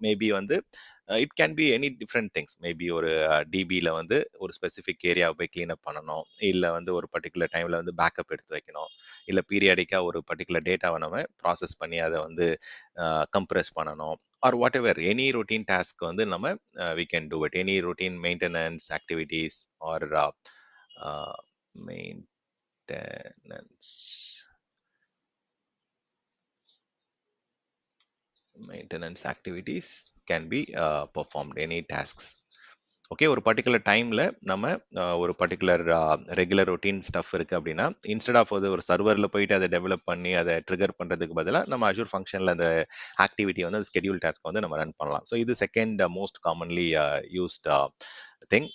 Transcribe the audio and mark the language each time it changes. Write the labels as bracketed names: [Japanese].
[Tamil] Maybe வந்து it can be any different things. Maybe ஒரு டிபியில் வந்து ஒரு ஸ்பெசிஃபிக் ஏரியாவை போய் க்ளீன் அப் பண்ணணும், இல்லை வந்து ஒரு பர்டிகுலர் டைமில் வந்து பேக்கப் எடுத்து வைக்கணும், இல்லை பீரியாடிக்காக ஒரு பர்டிகுலர் டேட்டாவை நம்ம ப்ராசஸ் பண்ணி அதை வந்து கம்ப்ரெஸ் பண்ணணும், R what ever any routine task வந்து நம்ம [English] we can do it. Any routine maintenance activities or maintenance maintenance activities can be performed, any tasks. [Tamil] Okay, ஒரு பர்டிகுலர் டைம்ல நம்ம ஒரு பர்டிகுலர் ரெகுலர் ரொட்டீன் ஸ்டஃப் இருக்கு அப்படின்னா, இன்ஸ்டெட் ஆஃப் வந்து ஒரு சர்வரில் போயிட்டு அதை டெவலப் பண்ணி அதை ட்ரிகர் பண்ணுறதுக்கு பதிலாக நம்ம அஷூர் ஃபங்க்ஷனில் அந்த ஆக்டிவிட்டி வந்து அந்த ஸ்கெடியூல் டாஸ்க் வந்து நம்ம ரன் பண்ணலாம். ஸோ இது second most commonly used thing.